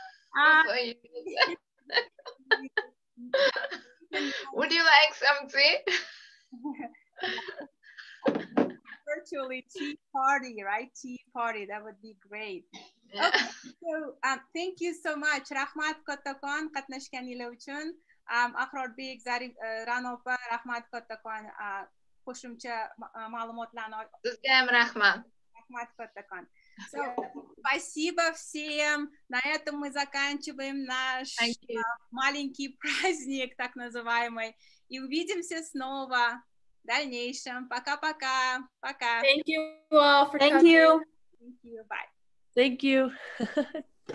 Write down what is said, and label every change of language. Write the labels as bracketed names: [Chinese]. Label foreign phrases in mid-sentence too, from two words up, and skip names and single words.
[English] Would you like something? Virtually tea party, right? Tea party, that would be great. Yeah. Okay, so thank you so much. [Uzbek] Rahmat kattakon qatnashganinglar uchun. Aqrorbek, Zaripova, rahmat kattakon qo'shimcha ma'lumotlarni. Sizga ham rahmat. Rahmat kattakon. So, [Russian] спасибо всем. На этом мы заканчиваем наш маленький праздник, так называемый. И увидимся снова в дальнейшем. Пока-пока. Пока. [English] Thank you all for coming. Thank you. Thank you. Bye. Thank you.